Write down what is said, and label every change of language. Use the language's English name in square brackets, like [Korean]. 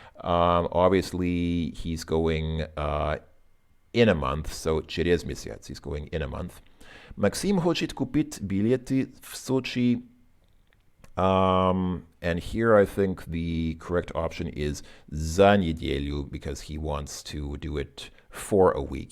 [English] Obviously, he's going in a month, so [Russian] через месяц, [English] he's going in a month. [Russian] Максим хочет купить билеты в Сочи. [English] And here I think the correct option is [Russian] за неделю, [English] because he wants to do it for a week.